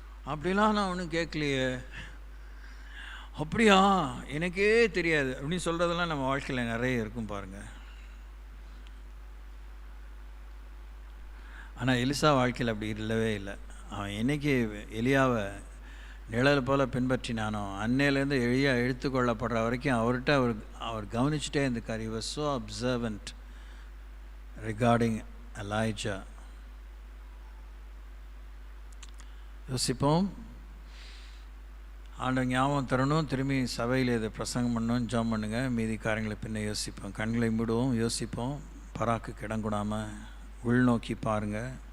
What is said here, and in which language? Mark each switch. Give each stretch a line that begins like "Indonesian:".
Tamil: அப்படிலாம் நான் ஒன்றும் கேட்கலையே, அப்படியா எனக்கே தெரியாது அப்படின்னு சொல்கிறதெல்லாம் நம்ம வாழ்க்கையில் நிறைய இருக்கும் பாருங்கள். ஆனால் எலிசா வாழ்க்கையில் அப்படி இல்லவே இல்லை. அவன் என்னைக்கு எலியாவை நிழல் போல் பின்பற்றினானோ அன்னையிலேருந்து எளியா எடுத்துக்கொள்ளப்படுற வரைக்கும் அவர்கிட்ட அவர் கவனிச்சுட்டே இருந்துக்கார்.
English: he was so observant regarding Elijah.
Tamil: யோசிப்போம், ஆண்டவர் ஞாபகம் தரணும், திரும்பி சபையில் இதை பிரசங்கம் பண்ணணும், ஜாம் பண்ணுங்க. மீதி காரியங்களை பின்ன யோசிப்போம். கண்களை மூடுவோம், யோசிப்போம். பராக்கு கிடங்கூடாமல் உள்நோக்கி பாருங்கள்.